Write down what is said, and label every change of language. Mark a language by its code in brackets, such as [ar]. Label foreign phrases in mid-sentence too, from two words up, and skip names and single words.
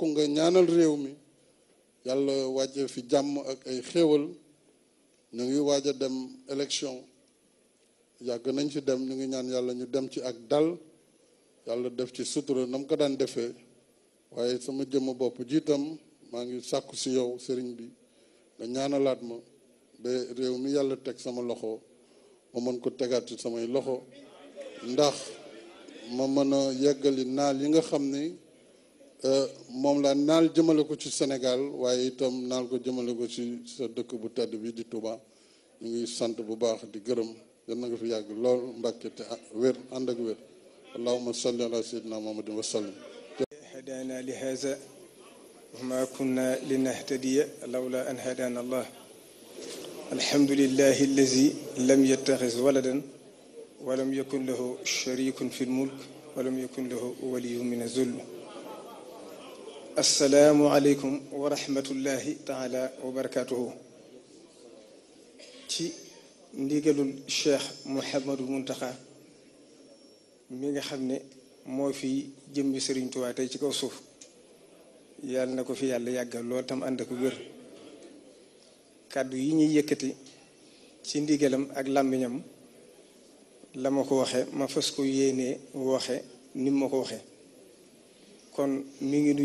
[wo] nga ñaanal réew mi yàlla wàcce fi jàmm ak ay xéewal ñu ngi waaj a dem élection yàgg nañ ci dem ñu ngi ñaan yàlla ñu dem ci ak dal yàlla def ci sutura nam ko daan defee waaye sama jëmm bopp jiitam maa ngi sàkku si yow sëriñ bi nga ñaanalaat ma ba réew mi yàlla teg sama loxo ma mën ko tegaat ci samay loxo ndax ma mën a yeggali naal yi nga xam ni moom la naal jëmale ko ci Sénégal waaye itam naal ko jëmale ko ci sa dëkk bu tedd bi di Touba ñu ngi sant bu baax di gërëm yal na nga fi yàgg lool Mbàkke te wér ànd ak wér [ar] اللهم صل على سيدنا محمد وسلم هدانا لهذا وما كنا لنهتدي لولا أن هدانا الله الحمد لله الذي لم يتخذ ولدا ولم يكن له شريك في الملك ولم يكن له ولي من الذل السلام عليكم ورحمة الله تعالى وبركاته [wo] ci ndigalul Cheikh Mouhamadou Mountakha mi nga xam ne moo fi jëmbi Serigne Touba tey ci kaw suuf yàlla na ko fi yàlla yàggal lool tam ànd ak wér kàddu yi ñuy yëkkati ci ndigalam ak làmmiñam la ma ko waxe ma fas ko yéenee waxe ni ma ko waxe kon mi ngi